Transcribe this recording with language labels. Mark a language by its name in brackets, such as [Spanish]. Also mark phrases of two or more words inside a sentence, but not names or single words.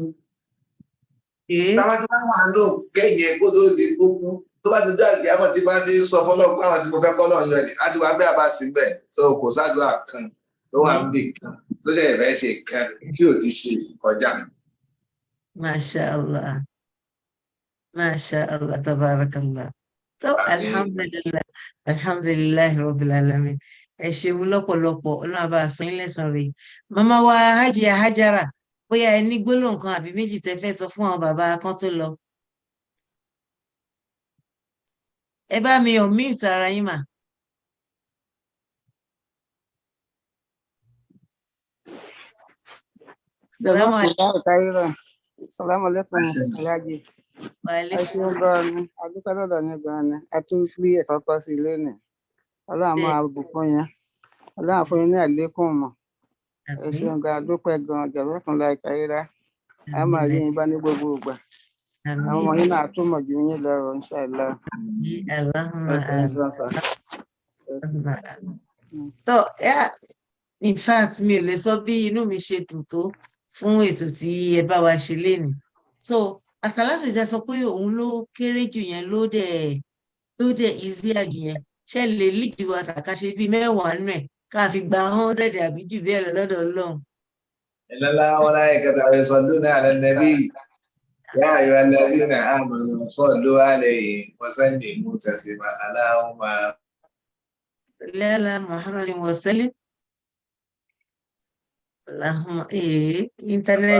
[Yoruba] Táwa ti máa wà ló kẹyẹn kó tó di kókú. Tó bá ti dá ìgbé àwọn tí bá ti sọ fọlọ́ọ̀ pé àwọn tí mo fẹ́ kọ́ náà yan ni, á ti wá bẹ́ẹ̀ bá sí bẹ́ẹ̀. So kò sádùá kan ló wà ń bì kan tó ṣe ìfẹ́ ṣe kan tí ò ti ṣe kọjá. [Arabic] ما شاء الله ما شاء الله تبارك الله. So, alhamdulillah. الحمد لله رب العالمين. [Yoruba] Ẹ ṣeun lọ́pọ̀lọpọ̀, Ọlọ́run bá san yín lẹ́san rẹ̀. Màmá wa Hajiya Hajara, bóyá ẹ ní gbólóhùn kan àbí méjì tẹ́ fẹ́ sọ fún àwọn bàbá kan tó lọ. Ẹ bá mi unmute ara yín mà. [Arabic] سلام عليكم. السلام عليكم, Alhaji. Wa [Yoruba] Ẹ [Arabic] alaikum [Yoruba] ṣeun [Arabic] salam. [Yoruba] gan ni, a dúpẹ́ lọ́dọ̀ yín gan ni, a tún fi ẹ̀kọ́ kọ́ sí ilé nì. Ọlọ́run máa bùkún yín, Ọlọ́run fún yín ní àlékún mọ̀. Ẹ Àmín. ṣeun gan, a dúpẹ́ gan, [Arabic] جزاكم الله خيرا. [Yoruba] A máa rí yín bá ní gbogbo ìgbà. Àwọn ọmọ Àmín. yín náà tún mọ̀ ju yín lọ, inshallah. Àmín. Ẹ [Arabic] Allahumma [Yoruba] ṣeun gan sà. àmín. [English] So, yeah, in fact, [Yoruba] mi ò lè sọ bí inú mi ṣe dùn tó fún ètò tí ẹ bá wa ṣe lénìí. So, àsàlátù ìjà sọ pé òun ló kéré jù yẹn ló dẹ̀ easier jù yẹn. Ṣé lè lead wa ṣàkàṣe bíi mẹ́wàá nù ẹ̀ ká fi gba 100 àbí jù bẹ́ẹ̀ lọ lọ́dọ̀ Ọlọ́run. [Arabic] إن الله وملائكته يصلون على النبي يا أيها الذين آمنوا صلوا عليه وسلموا تسليما اللهم صل على محمد وسلم. Allahumma internet